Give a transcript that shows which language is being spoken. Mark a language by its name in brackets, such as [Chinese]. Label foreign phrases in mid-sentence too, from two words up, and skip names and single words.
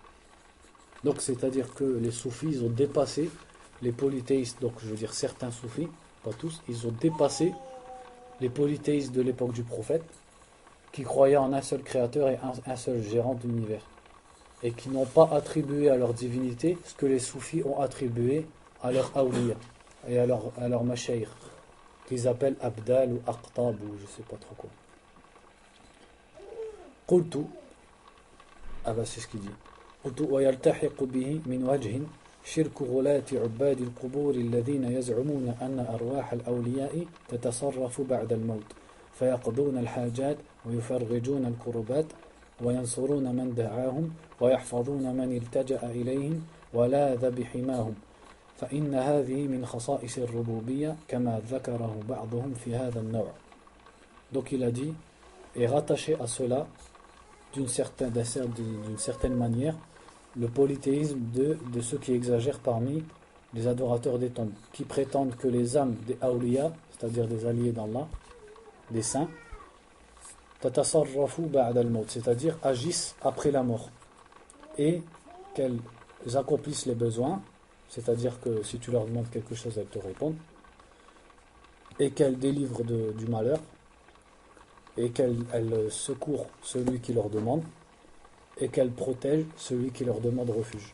[French] Donc, c'est-à-dire que les soufis, ils ont dépassé les polythéistes, donc je veux dire certains soufis, pas tous, ils ont dépassé les polythéistes de l'époque du prophète, qui croyaient en un seul créateur et un seul gérant de l'univers, et qui n'ont pas attribué à leur divinité ce que les soufis ont attribué à leur awliya et à leur mashayikh, qu'ils appellent abdal ou aqtab ou je sais pas trop quoi. Qultu, ah bah c'est ce qu'il dit. [Arabic] قلت ويلتحق به من وجه شرك غلاة عباد القبور الذين يزعمون أن أرواح الأولياء تتصرف بعد الموت فيقضون الحاجات ويفرجون الكربات وينصرون من دعاهم ويحفظون من التجأ إليهم ولاذ بحماهم فإن هذه من خصائص الربوبية كما ذكره بعضهم في هذا النوع. [French] Donc il a dit, et rattaché à cela d'une certaine manière le polythéisme de ceux qui exagèrent parmi les adorateurs des tombes, qui prétendent que les âmes des awliya, c'est-à-dire des alliés d'Allah, des saints, [Arabic] تتصرف بعد الموت, [French] c'est-à-dire agissent après la mort, et qu'elles accomplissent les besoins, c'est-à-dire que si tu leur demandes quelque chose, elles te répondent, et qu'elles délivrent du malheur, et qu'elles secourent celui qui leur demande, et qu'elles protègent celui qui leur demande refuge.